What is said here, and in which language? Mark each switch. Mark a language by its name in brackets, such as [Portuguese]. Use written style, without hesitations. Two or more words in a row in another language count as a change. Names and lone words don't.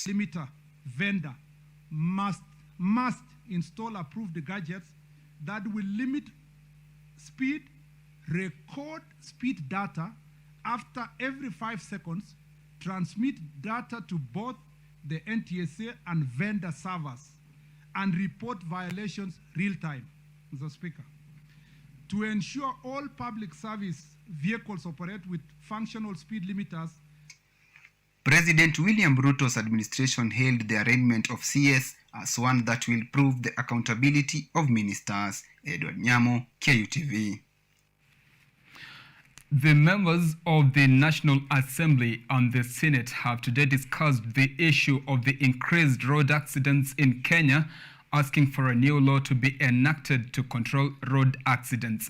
[English] Limiter vendor must install approved gadgets that will limit speed, record speed data after every 5 seconds, transmit data to both the NTSA and vendor servers, and report violations real time, Mr. Speaker. To ensure all public service vehicles operate with functional speed limiters. President William Ruto's administration hailed the arraignment of CS as one that will prove the accountability of ministers. Edward Nyamo, KUTV. The members of the National Assembly and the Senate have today discussed the issue of the increased road accidents in Kenya, asking for a new law to be enacted to control road accidents.